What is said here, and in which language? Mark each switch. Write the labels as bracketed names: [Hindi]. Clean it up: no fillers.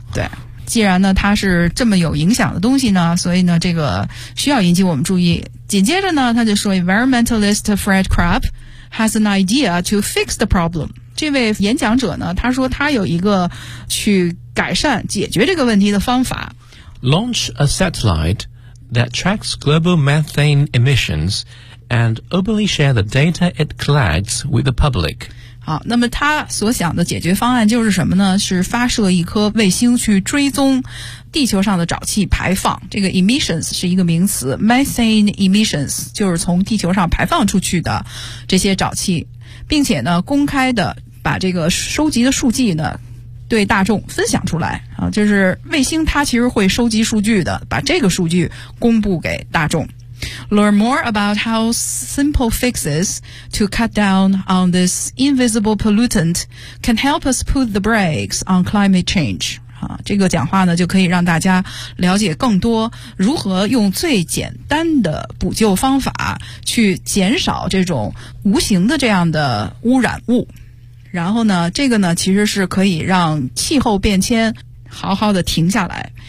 [Chinese] 对，既然呢它是这么有影响的东西呢，所以呢这个需要引起我们注意。紧接着呢他就说 [English] Environmentalist Fred Krupp has an idea to fix the problem. [Chinese] 这位演讲者呢他说他有一个去改善解决这个问题的方法。 [English] Launch a satellite that tracks global methane emissions and openly share the data it collects with the public. [Chinese] 好，那么他所想的解决方案就是什么呢？是发射一颗卫星去追踪地球上的沼气排放。这个 emissions 是一个名词， methane emissions 就是从地球上排放出去的这些沼气，并且呢公开的把这个收集的数据呢对大众分享出来啊，就是卫星它其实会收集数据的，把这个数据公布给大众。 [English] Learn more about how simple fixes to cut down on this invisible pollutant can help us put the brakes on climate change. [Chinese] 这个讲话呢就可以让大家了解更多如何用最简单的补救方法去减少这种无形的这样的污染物。然后呢这个呢其实是可以让气候变迁好好的停下来。